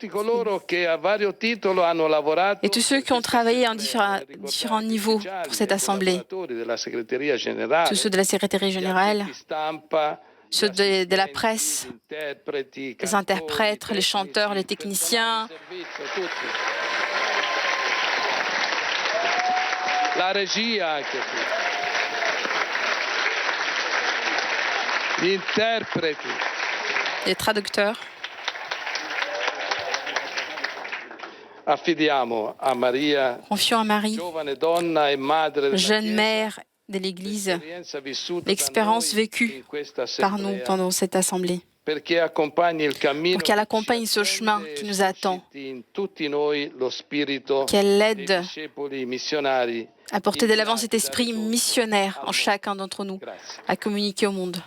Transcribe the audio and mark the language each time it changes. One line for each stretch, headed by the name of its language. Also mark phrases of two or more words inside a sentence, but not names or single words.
French: Et tous ceux qui ont travaillé à différents niveaux pour cette assemblée, tous ceux de la Secrétaire générale, ceux de la presse, les interprètes, les chanteurs, les techniciens,
Italian: la regia anche qui. Gli interpreti.
French: Les traducteurs.
Italian: Affidiamo a Maria,
French: confions à Marie,
Italian: giovane donna e madre della
French: jeune
Italian: Chiesa,
French: mère de l'Église, l'expérience vécue par nous pendant cette assemblée, pour qu'elle accompagne ce chemin qui nous attend, qu'elle l'aide à porter de l'avant cet esprit missionnaire en chacun d'entre nous, à communiquer au monde.